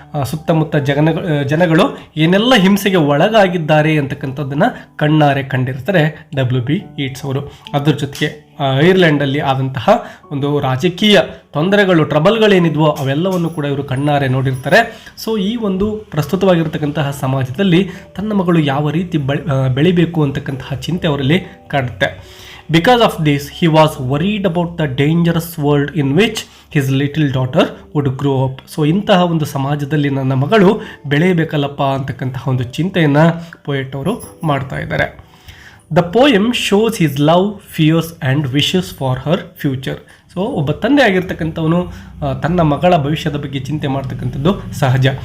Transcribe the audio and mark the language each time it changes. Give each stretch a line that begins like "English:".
Kannada: ಸುತ್ತಮುತ್ತ ಜನಗಳು ಏನೆಲ್ಲ ಹಿಂಸೆಗೆ ಒಳಗಾಗಿದ್ದಾರೆ ಅಂತಕ್ಕಂಥದ್ದನ್ನು ಕಣ್ಣಾರೆ ಕಂಡಿರ್ತಾರೆ W.B. Yeats ಅವರು. ಅದರ ಜೊತೆಗೆ ಐರ್ಲೆಂಡಲ್ಲಿ ಆದಂತಹ ಒಂದು ರಾಜಕೀಯ ತೊಂದರೆಗಳು, ಟ್ರಬಲ್ಗಳೇನಿದ್ವೋ ಅವೆಲ್ಲವನ್ನು ಕೂಡ ಇವರು ಕಣ್ಣಾರೆ ನೋಡಿರ್ತಾರೆ. ಸೊ ಈ ಒಂದು ಪ್ರಸ್ತುತವಾಗಿರ್ತಕ್ಕಂತಹ ಸಮಾಜದಲ್ಲಿ ತನ್ನ ಮಗಳು ಯಾವ ರೀತಿ ಬೆಳಿಬೇಕು ಅಂತಕ್ಕಂತಹ ಚಿಂತೆ ಅವರಲ್ಲಿ ಕಾಡುತ್ತೆ.
English: Because of this, he was worried about the dangerous world in which his little daughter would grow up.
Kannada: So ಇಂತಹ ಒಂದು ಸಮಾಜದಲ್ಲಿ ನನ್ನ ಮಗಳು ಬೆಳೆಯಬೇಕಲ್ಲಪ್ಪ ಅಂತಕ್ಕಂತಹ ಒಂದು ಚಿಂತೆಯನ್ನು ಪೋಯೆಟ್ ಅವರು ಮಾಡ್ತಾ ಇದ್ದಾರೆ.
English: The poem shows his love, fears and wishes for her future.
Kannada: So ಒಬ್ಬ ತಂದೆ ಆಗಿರ್ತಕ್ಕಂಥವನು ತನ್ನ ಮಗಳ ಭವಿಷ್ಯದ ಬಗ್ಗೆ ಚಿಂತೆ ಮಾಡ್ತಕ್ಕಂಥದ್ದು ಸಹಜ.